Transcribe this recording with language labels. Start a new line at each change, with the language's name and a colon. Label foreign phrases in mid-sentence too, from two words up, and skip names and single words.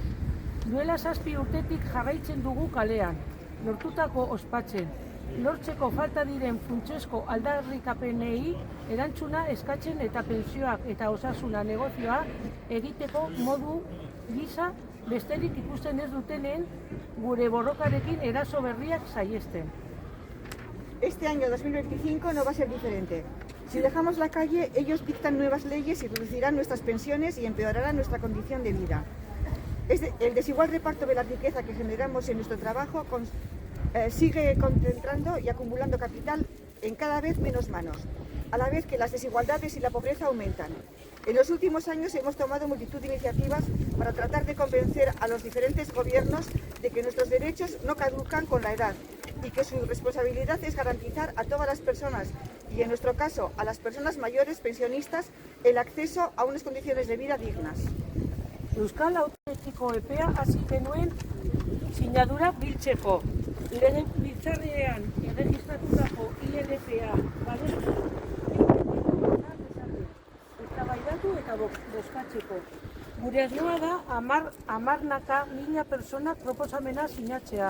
Basque: Duela 7 urtetik jarraitzen dugu kalean, lortutako ospatzen. Lortzeko falta diren funtsezko aldarrikapenei erantzuna eskatzen eta pentsioak eta osasuna negozioa egiteko modu gisa besterik ikusten ez dutenen gure borrokarekin eraso berriak saihesten.
Spanish: Este año 2025 no va a ser diferente. Si dejamos la calle, ellos dictan nuevas leyes y reducirán nuestras pensiones y empeorarán nuestra condición de vida. El desigual reparto de la riqueza que generamos en nuestro trabajo sigue concentrando y acumulando capital en cada vez menos manos, a la vez que las desigualdades y la pobreza aumentan. En los últimos años hemos tomado multitud de iniciativas para tratar de convencer a los diferentes gobiernos de que nuestros derechos no caducan con la edad y que su responsabilidad es garantizar a todas las personas, y en nuestro caso a las personas mayores pensionistas, el acceso a unas condiciones de vida dignas.
Basque: Euskal Autonomiko epea hasi genuen sinadura biltzeko. Legebiltzarrean erregistratutako ILPA babestu eztabaidatu eta bozkatzeko. Gure asmoa da 10.000 pertsonak proposamena sinatzea.